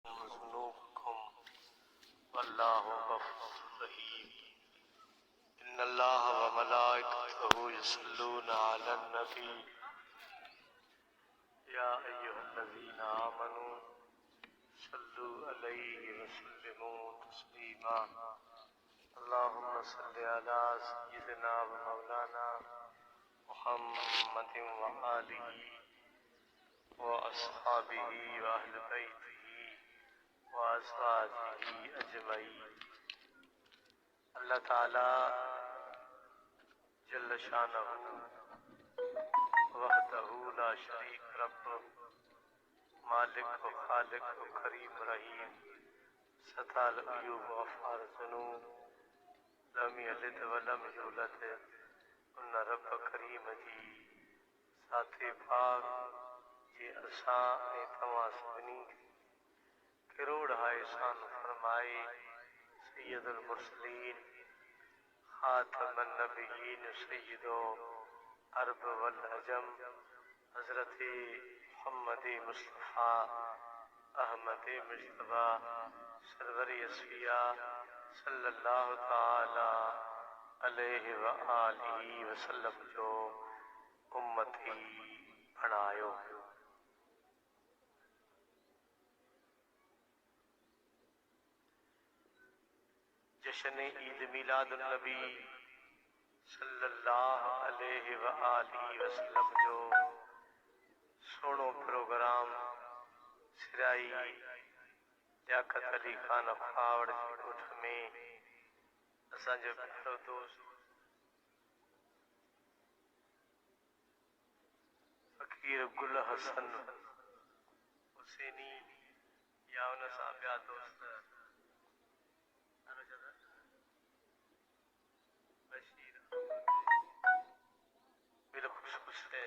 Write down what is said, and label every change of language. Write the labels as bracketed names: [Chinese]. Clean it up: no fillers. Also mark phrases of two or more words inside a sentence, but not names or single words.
[Arabic] ذنوبكم والله غفور رحيم. إن الله وملائكته يصلون على النبي يا أيها الذين آمنوا صلوا عليه وسلموا تسليما. اللهم صل على سيدنا ومولانا محمد وآله وأصحابه وأهل بيته وأزواجه أجمعين. الله تعالى جل شأنه وحده لا شريك رب مالك وخالق وكريم رحيم ستار عيوب غفار ذنوب لم يلد ولم يولد [Sindhi] उन रब करीम जी साथे पाक जे असां ऐं तव्हां सभिनी किरोड़ हा एहसान फरमाए। [Arabic] سيد المرسلين خاتم النبيين سيد العرب والعجم [Sindhi] हज़रत मुहम्मद मुस्तफ़ा अहमद मुज्तबा सरवर असफिया [Arabic] صلى الله تعالى عليه وآله وسلم [Sindhi] जो उम्मती बणायो। जश्न ईद मिलादुन नबी [Arabic] صلى الله عليه وآله وسلم [Sindhi] जो सोनो प्रोग्राम सिराई लियाकत अली खान खावड़ जी ॻोठ में असांजो प्यारो दोस्त फ़कीर गुल हसन हुसैनी या उन सां ॿिया दोस्त बशीर बिलख़ुसूस